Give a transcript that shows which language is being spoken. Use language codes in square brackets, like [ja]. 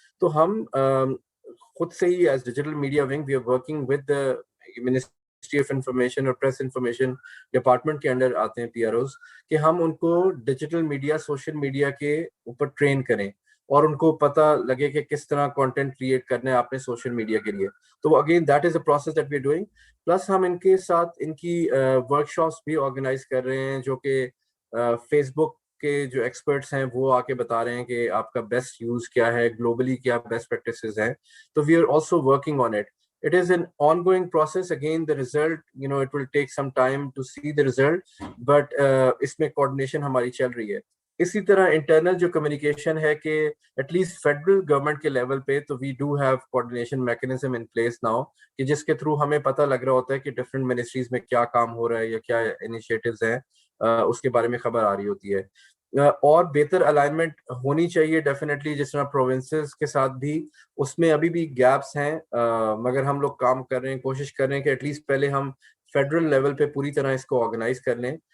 [ur] تو ہم خود سے ہی [en] as digital media wing we are working with ministry of information [ur] اور پریس انفارمیشن ڈپارٹمنٹ کے انڈر آتے ہیں پی آر اوز, کہ ہم ان کو ڈیجیٹل میڈیا, سوشل میڈیا کے اوپر ٹرین کریں. اور ان کو پتہ لگے کہ کس طرح کانٹینٹ کریٹ کرنا ہے آپ نے سوشل میڈیا کے لیے. [en] تو again that is a process that we are doing. [ur] Plus ہم ان کے ساتھ ان کی ورک شاپس بھی آرگنائز کر رہے ہیں, جو کہ فیس بک کے جو ایکسپرٹس ہیں وہ آ کے بتا رہے ہیں کہ آپ کا بیسٹ یوز کیا ہے, گلوبلی کیا بیسٹ پریکٹسز ہیں. [en] تو we are also working on it. It is an ongoing process. Again, the result, it will take some time to see the result, but [ur] اس میں coordination ہماری چل رہی ہے. اسی طرح انٹرنل جو کمیونیکیشن ہے کہ ایٹ لیسٹ فیڈرل گورنمنٹ کے لیول پہ تو [en] we do have coordination mechanism in place now, [ur] کہ جس کے تھرو ہمیں پتہ لگ رہا ہوتا ہے کہ ڈفرینٹ منسٹریز میں کیا کام ہو رہا ہے یا کیا انیشیٹوز ہیں, اس کے بارے میں خبر آ رہی ہوتی ہے. اور بہتر الائنمنٹ ہونی چاہیے ڈیفینیٹلی, جس طرح پروونسز کے ساتھ بھی اس میں ابھی بھی گیپس ہیں, مگر ہم لوگ کام کر رہے ہیں, کوشش کر رہے ہیں کہ ایٹ لیسٹ پہلے ہم فیڈرل لیول پہ پوری طرح اس کو آرگنائز کر لیں.